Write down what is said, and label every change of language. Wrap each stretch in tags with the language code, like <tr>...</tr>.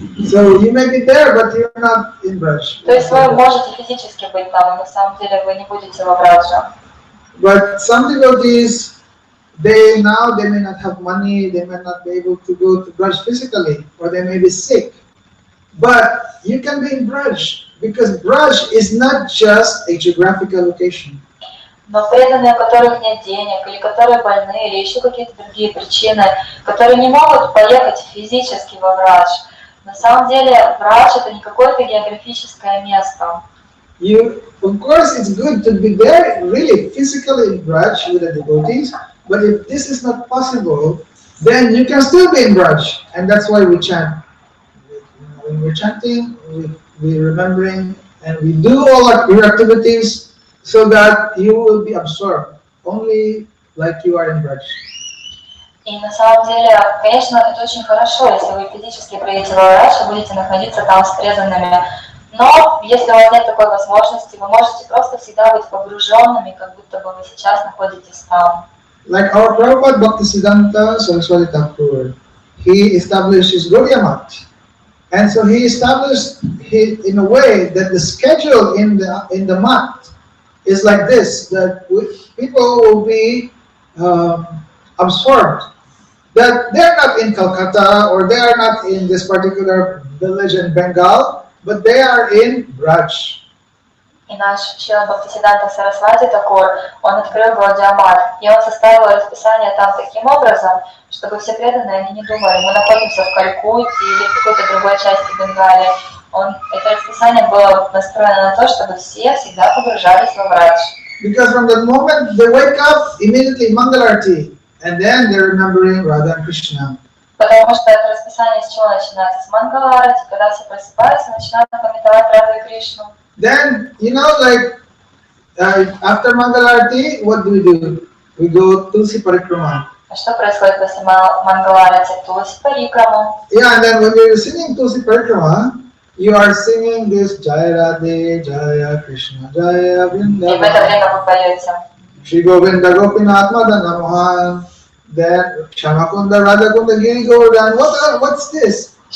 <en>So you may be there, but you're not in Braj.</en> <ru>То есть вы можете физически быть там, но на самом деле вы не будете во Брадже.</ru> <en>But some devotees, they may not have money, they may not be able to go to Braj physically, or they may be sick. But you can be in Braj, because Braj is not just a geographical location.</en> <ru>Но преданные, у которых нет денег, или которые больны, или еще какие-то другие причины, которые не могут поехать физически во Брадж. На самом деле Брадж это не какое-то географическое место.</ru> <en>Of course, it's good to be there, really physically in Braj with the devotees. But if this is not possible, then you can still be in Braj, and that's why we chant. When we're chanting, we're remembering, and we do all your activities so that you will be absorbed, only like you are in Braj.</en> <ru>И на самом деле, конечно, это очень хорошо, если вы физически приедете в Брадж и будете находиться там с преданными. Но если у вас нет такой возможности, вы можете просто всегда быть погруженными, как будто бы вы сейчас находитесь там.</ru> <en>Like our Prabhupada Bhaktisiddhanta Saraswati Thakur, he established his Gaudiya Math. And so he established in a way that the schedule in the month is like this, that people will be absorbed. That they're not in Calcutta or they are not in this particular village in Bengal, but they are in Braj.</en> <ru>И наш Шрила Бхактисиддханта Сарасвати Такур, он открыл Гаудия Мат, и он составил расписание там таким образом, чтобы все преданные, они не думали, мы находимся в Калькутте или в какой-то другой части Бенгалии. Это расписание было настроено на то, чтобы все всегда погружались во Брадж.</ru> <en>Because from the moment they wake up, immediately Mangalarti, and then they're remembering Radha and Krishna.</en> <ru>Потому что это расписание с чего начинается? С Мангаларати, когда все просыпаются, начинают памятовать Раду и Кришну.</ru> <en>Then, like after Mangalarti, what do? We go Tulsi Parikrama.</en> <ru>А что происходит после Мангаларати? Тулси Парикраму.</ru> <en>Yeah, and then when you're singing Tulsi Parikrama, you are singing this Jaya Radhe, Jaya Krishna, Jaya Vrindavan.</en> <ru>И в это время вы поете.</ru> <en>Shri Govinda Gopinath Madana Mohan, then Shamakunda Radhakunda Giri Govardhan. What's this?</en>